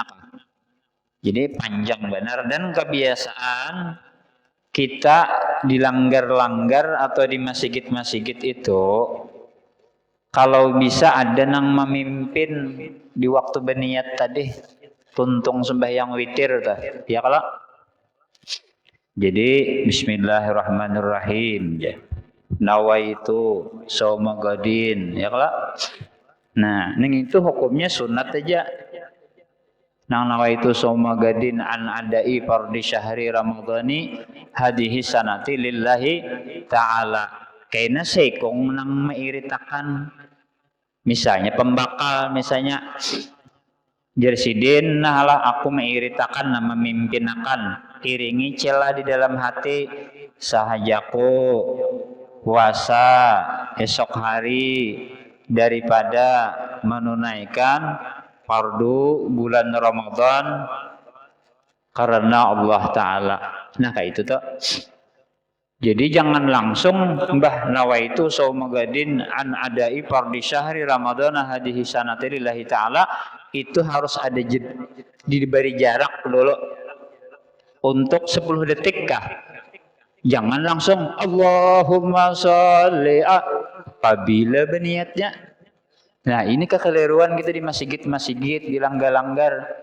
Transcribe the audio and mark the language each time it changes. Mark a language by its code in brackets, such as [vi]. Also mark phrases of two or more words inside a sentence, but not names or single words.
[id] Jadi panjang benar dan kebiasaan kita dilanggar-langgar atau di masjid-masjid itu kalau bisa ada yang memimpin di waktu berniat tadi tuntung sembahyang witir ya kalau jadi bismillahirrahmanirrahim ya [ar] نويت صوم غد [id] ya kalau nah ini itu hukumnya sunat aja. [ar] Nang نويت صوم غد عن أداء فرض شهر رمضان هذه السنة لله تعالى. [bjn] Kaina sekong nang mairitakan misalnya pembakal misalnya jersidin nah lah aku mairitakan nama memimpinakan iringi celah di dalam hati sahajaku puasa esok hari daripada menunaikan fardu bulan Ramadan karena Allah Ta'ala. [id] Nah kayak itu tuh. Jadi jangan langsung mbah [ar] نويت صوم غد عن أداء فرض شهر رمضان هذه السنة لله تعالى, [id] itu harus ada diberi jarak dulu untuk 10 detik kah. Jangan langsung [ar] اللهم صل [id] apabila berniatnya. Nah ini kekeliruan kita di masjid-masjid, di langgar-langgar.